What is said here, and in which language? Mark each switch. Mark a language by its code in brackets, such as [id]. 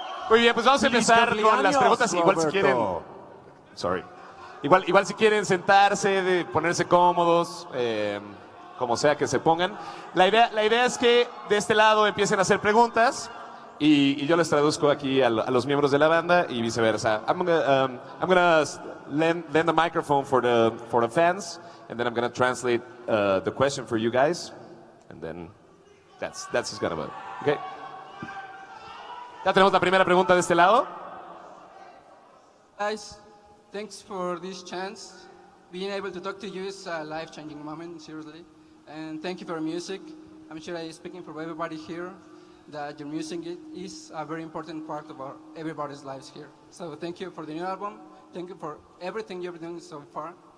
[es] Muy bien, pues vamos a empezar con las preguntas. Igual si quieren... Sorry. Igual si quieren sentarse, ponerse cómodos, como sea que se pongan. La idea es que de este lado empiecen a hacer preguntas y yo les traduzco aquí a los miembros de la banda y viceversa. [en] I'm gonna lend the microphone for the fans, and then I'm gonna translate the question for you guys, and then that's just gonna be it. Okay. [es] Ya tenemos la primera pregunta de este lado. [en] Guys, thanks for this chance. Being able to talk to you is a life-changing moment, seriously. And thank you for your music. I'm sure I'm speaking for everybody here that your music is a very important part of everybody's lives here. So thank you for the new album. Thank you for everything you've done so far.